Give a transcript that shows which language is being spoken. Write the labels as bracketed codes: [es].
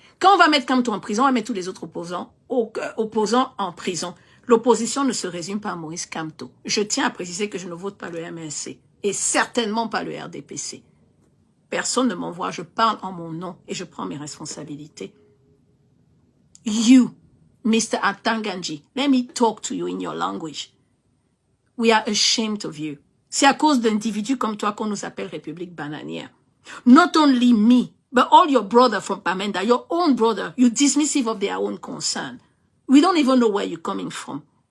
[fr] Quand on va mettre Kamto en prison, on va mettre tous les autres opposants en prison. L'opposition ne se résume pas à Maurice Kamto. Je tiens à préciser que je ne vote pas le MRC et certainement pas le RDPC. Personne ne m'envoie, je parle en mon nom et je prends mes responsabilités. [en] You, Mr. Atanga Nji, let me talk to you in your language. We are ashamed of you. [fr] C'est à cause d'individus comme toi qu'on nous appelle République bananière. [en] Not only me, but all your brother from Pamenda, your own brother, you dismissive of their own concern. We don't even know where you're coming from.